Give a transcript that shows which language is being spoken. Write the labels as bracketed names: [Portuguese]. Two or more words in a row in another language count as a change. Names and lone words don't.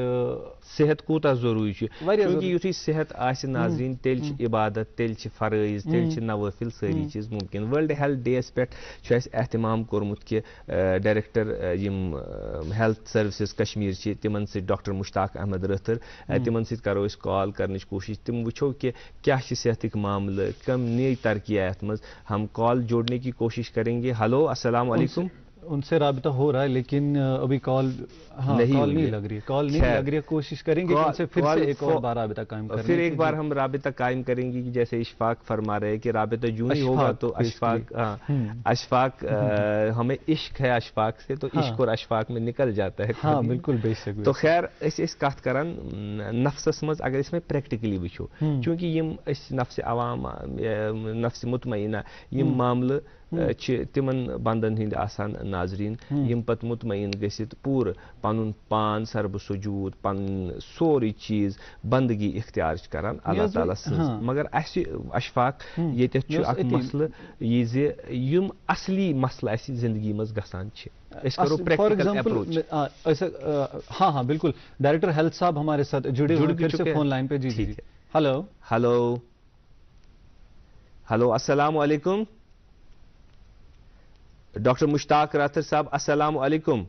[Kashmiri] صحت کوٗتاہ ضروٗری چھُ, چوٗنکہِ یُتھُے صحت آسہِ ناظریٖن تیٚلہِ چھِ عبادت, تیٚلہِ چھِ فرٲیض, تیٚلہِ چھِ نوٲفِل سٲری چیٖز ممکن. ورلڈ ہیلتھ ڈیَس پٮ۪ٹھ چھُ اَسہِ احتمام کوٚرمُت کہ ڈایریکٹر یِم ہیلتھ سٔروِسز کشمیٖر چھِ تِمن سۭتۍ ڈاکٹر مشتاق احمد رٲتھر, تِمن سۭتۍ کرو أسۍ کال کرنٕچ کوٗشش. تِم وٕچھو کہ کیاہ چھِ صحتٕکۍ معاملہٕ, کم نئی ترقی آیہِ اتھ منٛز. [Urdu] ہم کال جوڑنے کی کوشش کریں گے. ہلو [Arabic] السلام علیکم. [Urdu] ان سے رابطہ ہو رہا ہے لیکن ابھی کال نہیں لگ رہی ہے. کوشش کریں گے ان سے پھر سے ایک اور بار رابطہ قائم کریں. پھر ایک بار ہم رابطہ قائم کریں گے کہ جیسے اشفاق فرما رہے کہ رابطہ جو ہی ہوگا تو اشفاق ہمیں عشق ہے اشفاق سے, تو عشق اور اشفاق میں نکل جاتا ہے. ہاں بالکل بے شک. [Kashmiri] تو خیر اس کت کران نفسس مز [Urdu] اگر اس میں [Kashmiri] پریکٹیکلی وچھو, چونکہ یم نفس عوام نفس مطمئنہ یم معاملہ تمن بندن ہند آسان ناظرین یم پت مطمئن گژھت پور پن پان سرب سجود پن سوری چیز بندگی اختیار کران اللہ تعالیٰ سن. مگر اشفاق یتھ اخ مسئلہ یہ زِ یم اصلی مسئلہ اسی زندگی مز گژھان چھ. [Urdu] ہاں بالکل. ڈائریکٹر ہیلتھ صاحب ہمارے ساتھ جڑے ہوئے فون لائن پہ. جی ہلو [Arabic] السلام علیکم. [Urdu] ڈاکٹر مشتاق راتھر صاحب [Arabic] السلام علیکم.